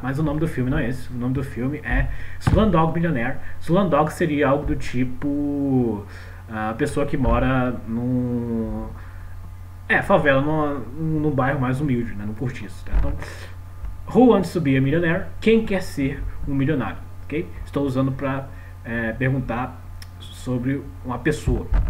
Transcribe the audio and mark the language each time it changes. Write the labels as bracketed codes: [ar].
[pt] Mas o nome do filme não é esse. O nome do filme é Slumdog Millionaire. Slumdog seria algo do tipo a pessoa que mora num favela, num bairro mais humilde, né? No cortiço, tá? [en] Então, who wants to be a millionaire? [pt] Quem quer ser um milionário, ok? Estou usando para perguntar sobre uma pessoa.